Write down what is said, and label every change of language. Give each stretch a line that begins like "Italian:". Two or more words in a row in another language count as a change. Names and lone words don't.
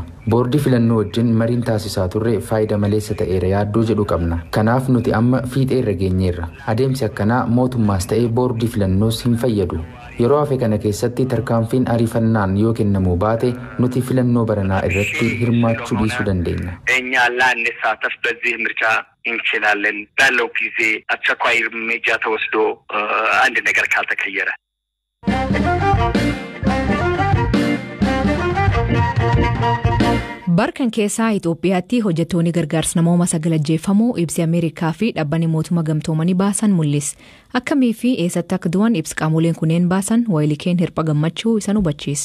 Oromo: Boordii filannoo wajjin mariin taasisaa turre faayida maleessa ta'eera yaaddoo jedhu qabna. Kanaaf nuti amma fiixee irra geenyeerra. Adeemsi akkanaa mootummaas ta'ee boordii filannoos hin fayyadu. Yeroo hafe kana keessatti tarkaanfiin ariifannaan yoo kennamuu baate nuti filannoo baranaa irratti hirmaachuu dhiisuu dandeenya.
Amharic: እኛ ላንሳተፍ በዚህ ምርጫ እንችላለን ባለው ጊዜ አስቸኳይ እርምጃ ተወስዶ አንድ ነገር ካልተቀየረ።
Oromo: Barkan keessaa Itoophiyaatti hojjettoonni gargaarsa namooma sagalajjeeffamuu ibsi Ameerikaa fi dhaabbanni mootummaa gamtoomanii baasan mul'is. Akkamii fi eessatti akka du'an ibsi qaamoleen kunneen baasan Waayilikeen Hirphaa Gammachuu isa hubachiis.